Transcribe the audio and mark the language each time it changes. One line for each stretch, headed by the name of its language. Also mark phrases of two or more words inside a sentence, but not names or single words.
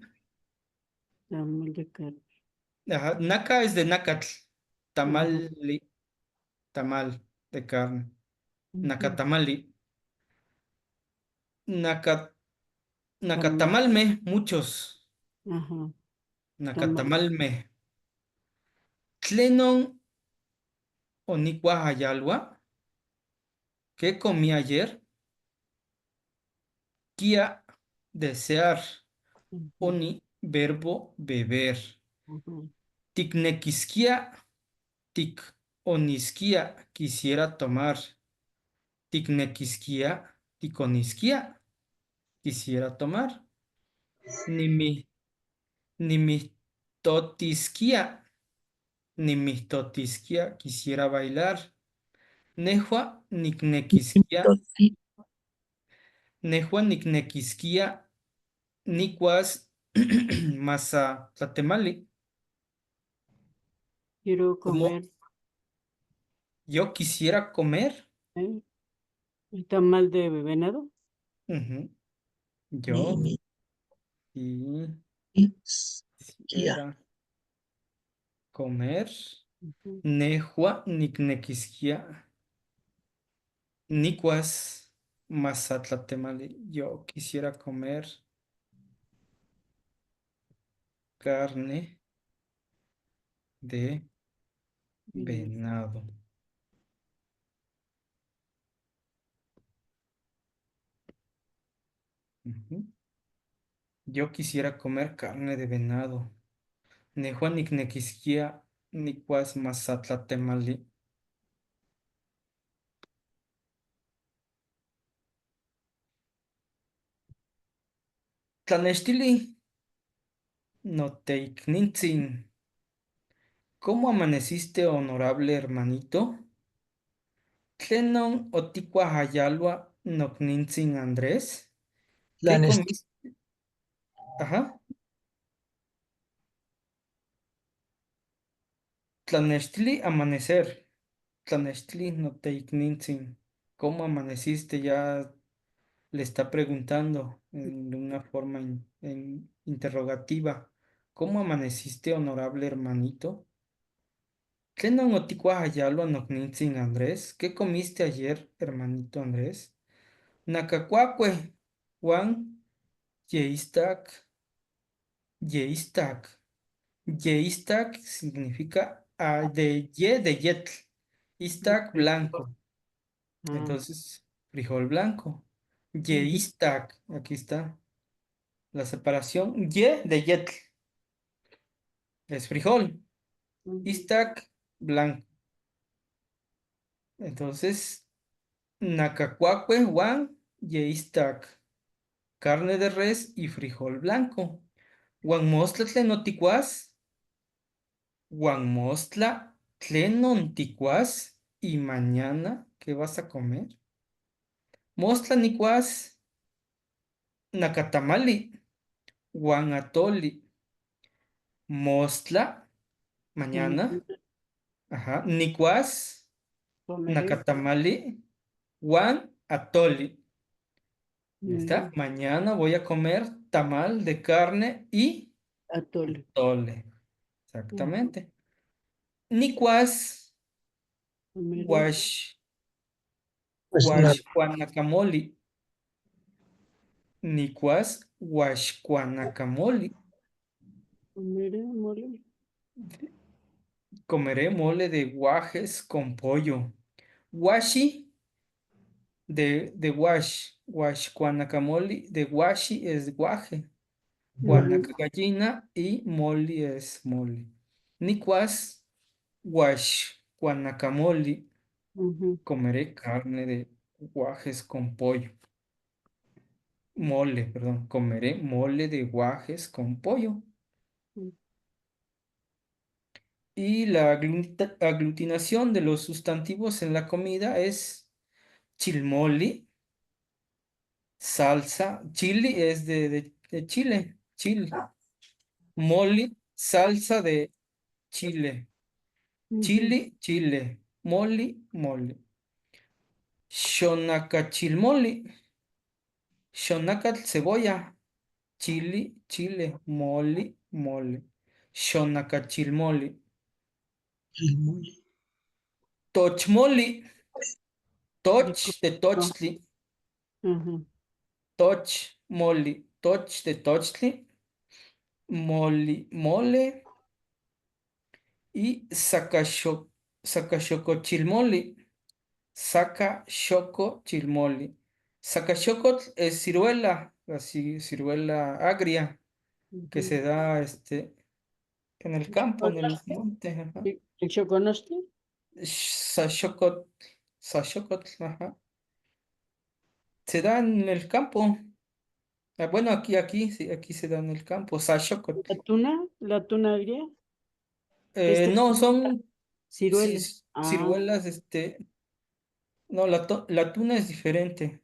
Spanish: Tamal de carne. Ajá. Naca es de nacatl. Ajá. Tamali, tamal de carne.
Nahuatl languages: Nacatamali. Nacat, nacatamalme, muchos.
Spanish: Ajá.
Nahuatl languages: Nacatamalme. Tlenon onicuajayalwa.
Spanish: ¿Qué comí ayer? Kia, desear. Oni, verbo, beber.
Nahuatl languages: Ticnequisquia, tic onisquia,
Spanish: quisiera tomar.
Nahuatl languages: Ticnequisquia, ticonisquia,
Spanish: quisiera tomar.
Nahuatl languages: Nimi, nimistotisquia, nimistotisquia,
Spanish: quisiera bailar.
Nahuatl languages: Nehua, nicnequisquia, nehua, nicnequisquia, nicuas, masa, tlatemali.
Spanish: Quiero Como comer yo quisiera comer. el tamal de venado. Ujú. Yo quisiera comer.
Nahuatl languages: Nehua, nicnequisquia, nicuas, mazatlatemali.
Spanish: Yo quisiera comer carne de venado. Ujú. Yo quisiera comer carne de venado.
Nahuatl languages: Nehua, nicnequisquia, nicuas, mazatlatemali. Tlanextili, noteicnintzin.
Spanish: ¿Cómo amaneciste, honorable hermanito?
Nahuatl languages: Tlenon oticuajayalua nocnintzin Andrés.
Spanish: ¿Qué comiste? Ajá.
Nahuatl languages: Tlanextili, amanecer. Tlanextili, noteicnintzin.
Spanish: ¿Cómo amaneciste? Ya le está preguntando en una forma interrogativa. ¿Cómo amaneciste, honorable hermanito?
Nahuatl languages: ¿Tlenon oticuahayalo noknintzin Andrés?
Spanish: ¿Qué comiste ayer, hermanito Andrés?
Nahuatl languages: Nakacuacue, Juan, yeistak, yeistak.
Spanish: Yeistak significa de yetl.
Nahuatl languages: Istak,
Spanish: Ok. blanco. Ah, Entonces, frijol blanco. ujú, Yeistak, aquí está la separación. Ye de yetl es frijol. ujú, Istak, blanco.
Nahuatl languages: Entonces, nacacuacue, Juan, yeistak.
Spanish: Carne de res y frijol blanco.
Nahuatl languages: Guanmostla tlenoticuas. Guanmostla tlenonticuas.
Spanish: ¿Y mañana qué vas a comer?
Nahuatl languages: Mostla nicuas. Nacatamali. Guanatoli. Mostla,
Spanish: mañana. mañana Ajá.
Nahuatl languages: Nicuas.
Spanish: comeré.
Nahuatl languages: Nacatamali. Guan atoli.
Spanish: Ya está. Ujú, Mañana voy a comer tamal de carne y atole. tole. Ujú, Exactamente. Nicuas. comeré,
Nahuatl languages: Guash.
Spanish: Pues nada,
Nahuatl languages: Guaxcuanacamoli. Nicuas. Guaxcuanacamoli.
Spanish: comeré mole. Comeré mole de guajes con pollo. Washi de wash. Guaxcuanacamoli de washi es guaje. Ujú, Guanacagallina y moli es mole.
Nahuatl languages: Nicuas. Guaxcuanacamoli.
Spanish: ujú, Comeré carne de guajes con pollo. Mole, perdón. Comeré mole de guajes con pollo. ujú, Y la aglutinación de los sustantivos en la comida es chilmoli, salsa. Chili es de Chile, chile. Moli, salsa de chile. ujú, Chili, chile. Moli, mole. Xonacachilmoli.
Nahuatl languages: Xonacatl,
Spanish: cebolla. Chili, chile. Moli, mole. Xonacachilmoli. el mole.
Nahuatl languages: Tochmoli.
Spanish: de Toch de coco.
Nahuatl languages: tochtli.
Spanish: Ajá, Toch, moli. Toch de tochtli. Moli, mole. Y sacachocochilmoli.
Nahuatl languages: Sacachocochilmoli.
Spanish: Sacachocotl es ciruela, así, ciruela agria, que ujú. se da en el ¿El campo, en el chocolate? monte. Ajá. ¿El choconostle?
Nahuatl languages: Sachocotl, sachocotl,
Spanish: ajá. Se da en el campo. Ah, bueno, aquí, sí, aquí se da en el campo.
Nahuatl languages: Sachocotl.
Spanish: La tuna agria? Este, No, son ciruela. Ah, ciruelas, no, la tuna es diferente.